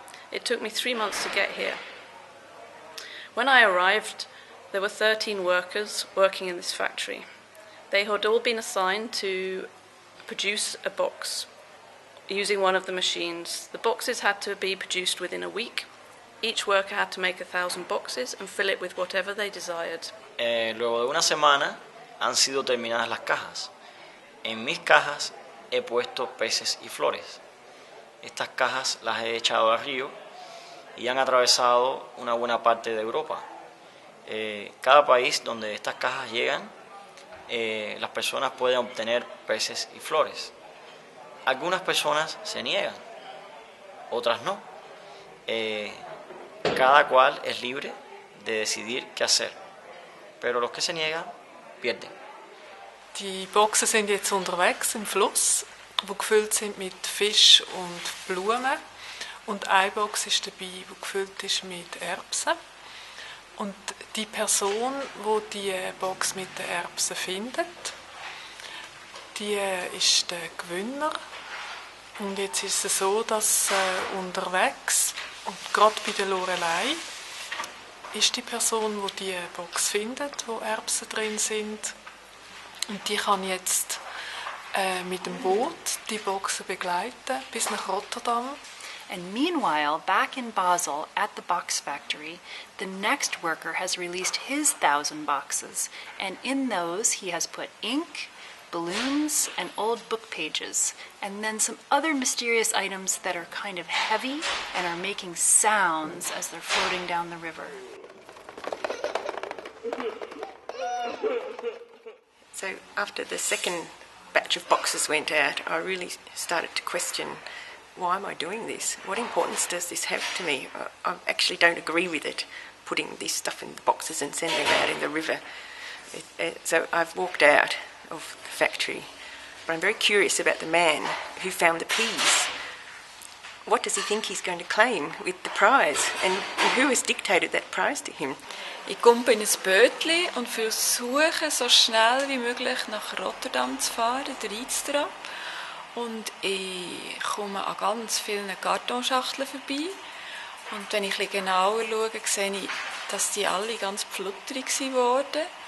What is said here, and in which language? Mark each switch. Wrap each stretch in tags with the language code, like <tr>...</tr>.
<en>It took me 3 months to get here. When I arrived, there were 13 workers working in this factory. They had all been assigned to produce a box using one of the machines. The boxes had to be produced within a week. Each worker had to make 1,000 boxes and fill it with whatever they desired.</en> <es>Luego de una semana han sido terminadas las cajas. En mis cajas he puesto peces y flores. Estas cajas las he echado al río y han atravesado una buena parte de Europa. Cada país donde estas cajas llegan, las personas pueden obtener peces y flores. Algunas personas se niegan, otras no. Cada cual es libre de decidir qué hacer, pero los que se niegan pierden.</es> <de>Die Boxen sind jetzt unterwegs im Fluss, wo gefüllt sind mit Fisch und Blumen. Und eine Box ist dabei, die gefüllt ist mit Erbsen. Und die Person, die die Box mit den Erbsen findet, die ist der Gewinner. Und jetzt ist es so, dass unterwegs, und gerade bei der Lorelei, ist die Person, die die Box findet, wo Erbsen drin sind. Und die kann jetzt mit dem Boot die Boxen begleiten bis nach Rotterdam.</de> <en>And meanwhile, back in Basel at the box factory, the next worker has released his 1,000 boxes, and in those he has put ink, balloons, and old book pages, and then some other mysterious items that are kind of heavy and are making sounds as they're floating down the river. So after the second batch of boxes went out, I really started to question, why am I doing this? What importance does this have to me? I actually don't agree with it, putting this stuff in the boxes and sending it out in the river. So I've walked out of the factory, but I'm very curious about the man who found the peas. What does he think he's going to claim with the prize? And who has dictated that prize to him?</en> <de>Ich komme in ein Bötchen und versuche, so schnell wie möglich nach Rotterdam zu fahren, der Rheinstraße. Und ich komme an ganz vielen Kartonschachteln vorbei. Und wenn ich ein bisschen genauer schaue, sehe ich, dass die alle ganz pflutterig wurden.</de>